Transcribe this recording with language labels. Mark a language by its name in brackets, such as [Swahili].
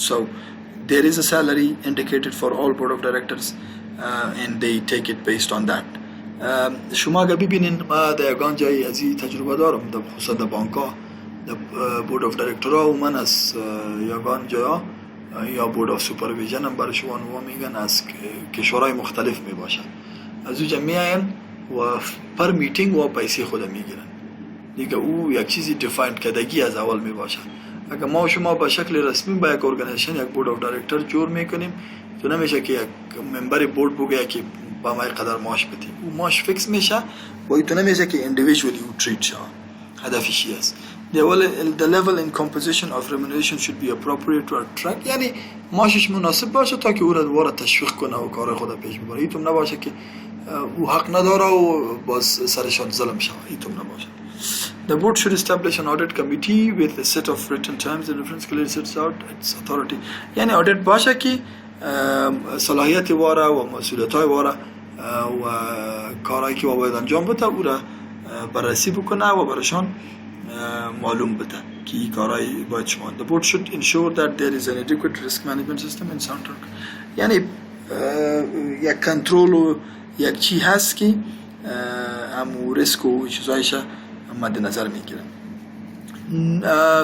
[English] So there is a salary indicated for all board of directors, and they take it based on that. [Persian] شما اگر ببینین ما در یگان جایی از این تجربه دارم در خصوصا در بانک‌ها در بورد آف دایرکتورها و من از یگان جایا یا بورد آف سوپرویژن هم برای شما نوا میگن از کشورهای مختلف می باشن از اونجا میاین و پر میتینگ و پیسه خود میگیرن دیگه او یک چیزی دیفاین کردگی از اول می باشن. اگر ما شما به شکل رسمی با یک ارگانیزیشن یک بورد آف دایرکتور جور میکنیم تو نمیشه که یک ممبر بورد بگه که با ما قدر معاش بدی او معاش فیکس میشه و تو نمیشه که individually او تریت شه. هدفش چی است؟ [English] The level and composition of remuneration should be appropriate to attract، [Persian] یعنی معاشش مناسب باشه تا که او را دوباره تشویق کنه و کار خود پیش ببره. اینطور نباشه که او حق نداره و باز سرشان ظلم شه. اینطور نباشه. [English] The board should establish an audit committee with a set of written terms and reference clearly sets out its authority. [Persian] یعنی audit باشه که صلاحیت واره و مسئولیت‌های واره و کارهایی که باید انجام بده او را بررسی بکنه و برایشان معلوم بده که این کارهایی باید شما. [English] The board should ensure that there is an adequate risk management system and sound. [Persian] یعنی یک کنترل و یک چی هست که همو ریسک و چیزایش مد نظر میگیرن.